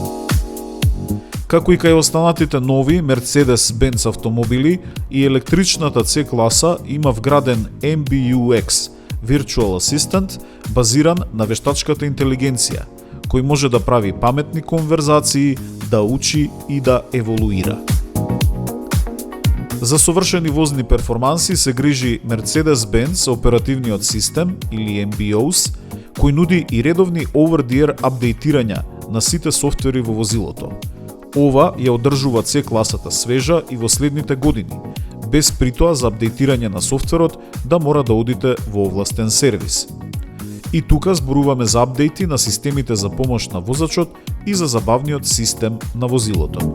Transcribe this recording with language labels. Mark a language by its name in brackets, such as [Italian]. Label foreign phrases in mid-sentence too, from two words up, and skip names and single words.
[Macedonian] Како и кај останатите нови Mercedes-Benz автомобили, и електричната C-класа има вграден MBUX Virtual Assistant, базиран на вештачката интелигенција, кој може да прави паметни конверзации, да учи и да еволуира. За совршени возни перформанси се грижи Mercedes-Benz оперативниот систем или MBOS, кој нуди и редовни [English] over-the-air [Macedonian] апдейтирања на сите софтвери во возилото. Ова ја одржува C-класата свежа и во следните години, без притоа за апдейтирање на софтверот да мора да одите во овластен сервис. И тука зборуваме за апдејти на системите за помош на возачот и за забавниот систем на возилото.